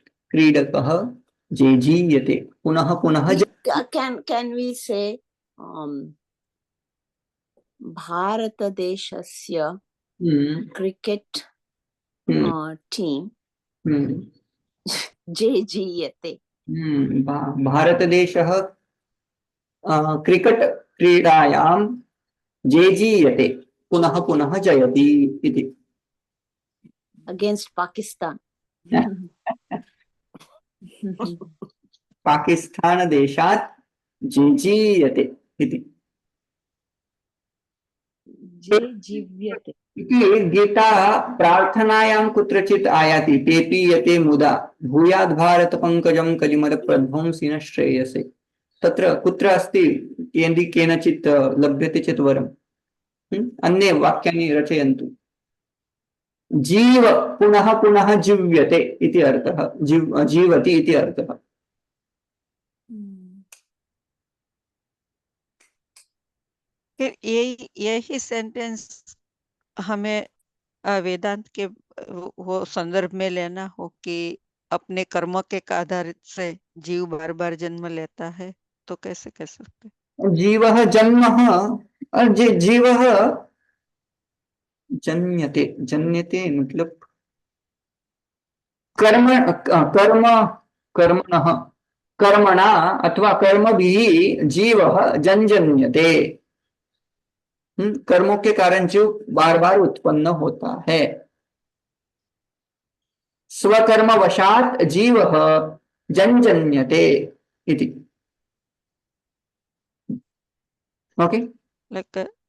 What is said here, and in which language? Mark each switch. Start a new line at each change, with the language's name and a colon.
Sanskrit: क्रीडकः जेजीयते पुनः पुनः
English: can we say
Sanskrit: भारतदेशस्य क्रिकेट टीम जेजीयते। भारतदेशः क्रिकेट क्रीडायां जेजीयते पुनः पुनः जयति इति।
English: Against Pakistan.
Sanskrit: पाकिस्तान देशात् जेजीयते इति। जीव्यते इति गीता प्रार्थनायां कुत्रचित् आयाति पेपीयते मुदा भूयाद् भारत पंकजं कलिमल प्रध्वंसिन श्रेयसे। तत्र कुत्र अस्ति यदि केनचित् लभ्यते चेत् वरम् अन्ये वाक्यानि रचयन्तु। जीव पुनः पुनः जीव्यते इति अर्थः, जीवति इति अर्थः।
Hindi: फिर यही सेंटेंस हमें वेदांत के वो संदर्भ में लेना हो कि अपने कर्म के आधार से जीव बार बार जन्म लेता है तो कैसे कह सकते?
Sanskrit: जीवः जन्मः और जीवः जन्यते। जन्यते मतलब कर्म कर्म कर्मणः कर्मणा अथवा कर्मभिः जीवः जन्यते।
Hindi: कर्मों के कारण जीव बार बार उत्पन्न होता है।
Sanskrit: स्वकर्मवशात् जीवः जन्यते इति।
English: okay, like